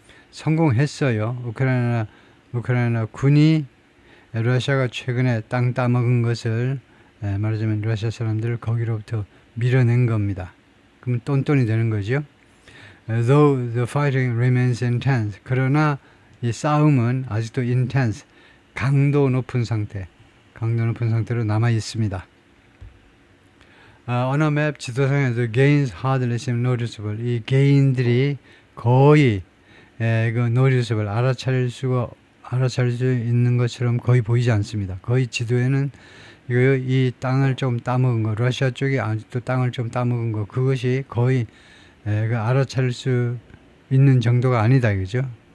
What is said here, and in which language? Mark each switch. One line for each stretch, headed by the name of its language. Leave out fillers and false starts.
Korean: 성공했어요. 우크라이나 군이 러시아가 최근에 땅 따먹은 것을 말하자면 러시아 사람들을 거기로부터 밀어낸 겁니다. 그럼 똔똔이 되는 거죠.
English: Though the fighting remains intense.
Korean: 그러나 이 싸움은 아직도 intense. 강도 높은 상태로 남아 있습니다.
English: On a map
Korean: 지도상에서
English: gains hardly seem noticeable.
Korean: 이 gain들이 거의 noticeable 알아차릴 수 있는 것처럼 거의 보이지 않습니다. 거의 지도에는 이 땅을 좀 따먹은 거, 러시아 쪽이 아직도 땅을 좀 따먹은 거, 그것이 거의 알아차릴 수 있는 정도가 아니다 이거죠.